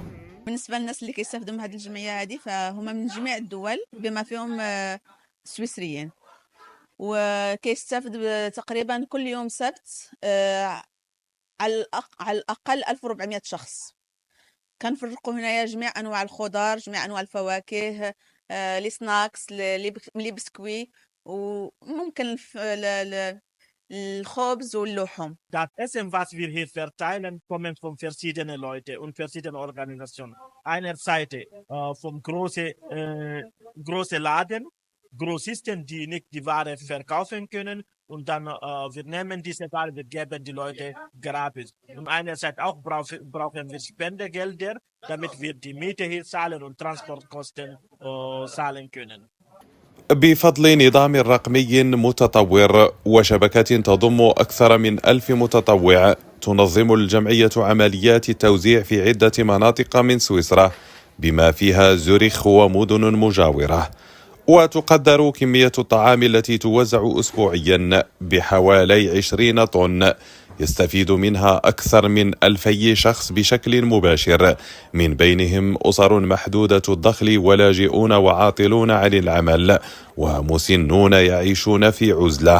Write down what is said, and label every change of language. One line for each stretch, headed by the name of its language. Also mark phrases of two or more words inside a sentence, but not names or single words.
Arabic: بالنسبة للناس اللي كيستافدوا من هذه الجمعية هذه فهم من جميع الدول بما فيهم السويسريين، وكيستافد تقريبا كل يوم سبت على الأقل 1400 شخص. كنفرقوا هنايا جميع أنواع الخضار، جميع أنواع الفواكه،
French: les snacks, les biscuits,
Arabic: وممكن الخبز واللحوم.
German: Das Essen, was wir hier verteilen, kommen von verschiedenen Leuten und verschiedenen Organisationen. Einerseits vom großen Laden, Grossisten, die nicht die Ware verkaufen können, und dann wir nehmen diese Ware, wir geben die Leute gratis. Und einerseits auch brauchen wir Spendegelder, damit wir die Miete hier zahlen und Transportkosten zahlen können.
Arabic: بفضل نظام رقمي متطور وشبكة تضم أكثر من 1000 متطوع، تنظم الجمعية عمليات التوزيع في عدة مناطق من سويسرا بما فيها زوريخ ومدن مجاورة. وتقدر كمية الطعام التي توزع أسبوعيا بحوالي 20 طن، يستفيد منها أكثر من 2000 شخص بشكل مباشر، من بينهم أسر محدودة الدخل ولاجئون وعاطلون عن العمل ومسنون يعيشون في عزلة.